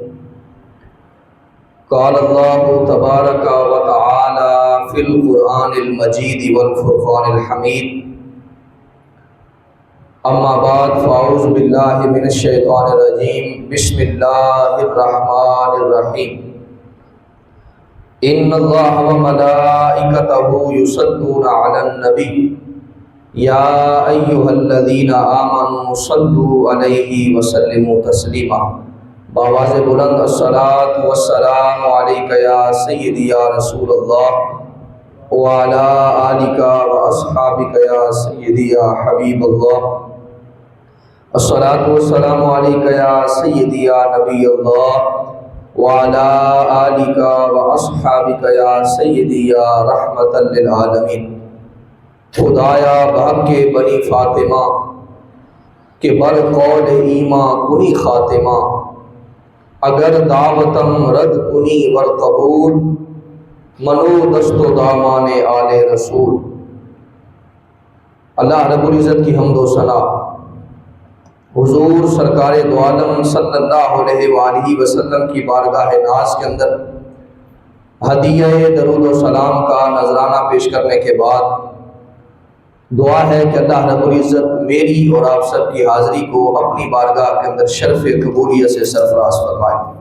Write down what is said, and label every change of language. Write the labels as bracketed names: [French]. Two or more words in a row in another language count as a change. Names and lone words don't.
[Arabic] قال الله تبارك وتعالى في القرآن المجيد والفرقان الحميد. اما بعد فاعوذ بالله من الشيطان الرجيم. بسم الله الرحمن الرحيم. ان اللہ وملائکتہ یصلون علی النبی یا ایھا الذین آمنوا صلوا علیہ وسلموا تسلیما. [Urdu] بآواز بلند [Arabic] الصلاۃ والسلام علیک یا سیدی یا رسول اللہ وعلی آلک واصحابک یا سیدی یا حبیب اللہ. الصلاۃ والسلام علیک یا سیدی یا نبی اللہ وعلی آلک واصحابک یا سیدی یا رحمۃ للعالمین. [Persian] خدایا بحق بنی فاطمہ کہ بر قول ایماں کنی خاتمہ، اگر دعوتم رد کنی ور قبول، منو دست و دامان آل رسول. [Urdu] اللہ رب العزت کی حمد و ثنا حضور سرکار دو عالم [Arabic] صلی اللہ علیہ وآلہ وسلم [Urdu] کی بارگاہ ناز کے اندر ہدیہ درود و سلام کا نذرانہ پیش کرنے کے بعد دعا ہے کہ اللہ رب العزت میری اور آپ سب کی حاضری کو اپنی بارگاہ کے اندر شرف قبولیت سے سرفراز فرمائے.